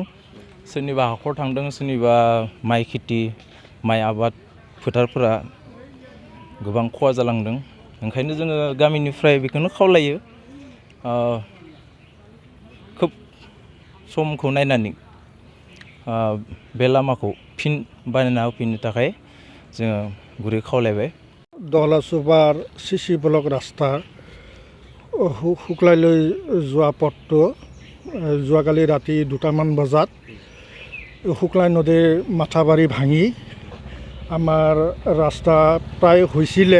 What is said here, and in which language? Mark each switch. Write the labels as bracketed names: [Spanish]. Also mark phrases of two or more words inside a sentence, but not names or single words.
[Bodo] सोरनिबा हाखर थांदों, सोरनिबा माइ खेथि माइ आबाद फोथारफोरा गोबां खहा जालांदों। ओंखायनो जोङो गामिनिफ्राय बेखौनो खावलायो खोब समखौ नायनानै बे लामाखौ फिन बानायना होफिननो थाखाय जोङो गुरै खावलायबाय। [Assamese] ধলাচুবাৰ CC ব্লক ৰাস্তা শুক্লাইলৈ যোৱা পথটো যোৱাকালি ৰাতি 2টামান বজাত শুক্লাই নদীৰ মাথাবাৰী ভাঙি আমাৰ ৰাস্তা প্ৰায় হৈছিলে।